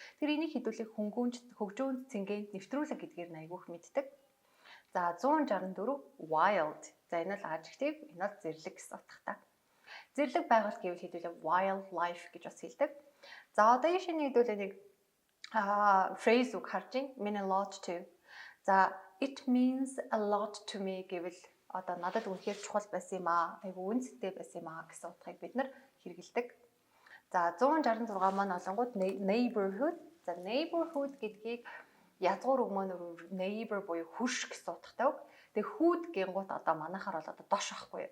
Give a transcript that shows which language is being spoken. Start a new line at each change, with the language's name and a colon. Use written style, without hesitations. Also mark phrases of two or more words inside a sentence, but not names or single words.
Mongolian: Тэр энийг хэдүүлэх хөгжөөн цэнгийн нэвтрүүлэг гэдгээр нь айгүйх мэддэг. За 164 wild. За энэ бол adjective, энэ бол зэрлэг гэсэн утгатай. Зэрлэг байгуулт гэвэл хэдүүлээ wildlife гэж бас хэлдэг. За одоо энэ шинэ хэдүүлээ нэг phrase үг харж ин
English: mean a lot to.
Mongolian: За
English: it means a lot to me
Mongolian: гэвэл одоо надад үнэхээр чухал байсан юм аа. Айгу үнэтэй байсан юм аа гэсэн утгыг бид нар хэрэгэлдэг. За 166 маань олонгууд neighborhood. За neighborhood гэдгийг язгуур үг маань neighbor буюу хөрш гэсэн утгатай үг. Тэгээ хүүд гингууд одоо манайхаар бол одоо дош ахгүй юу.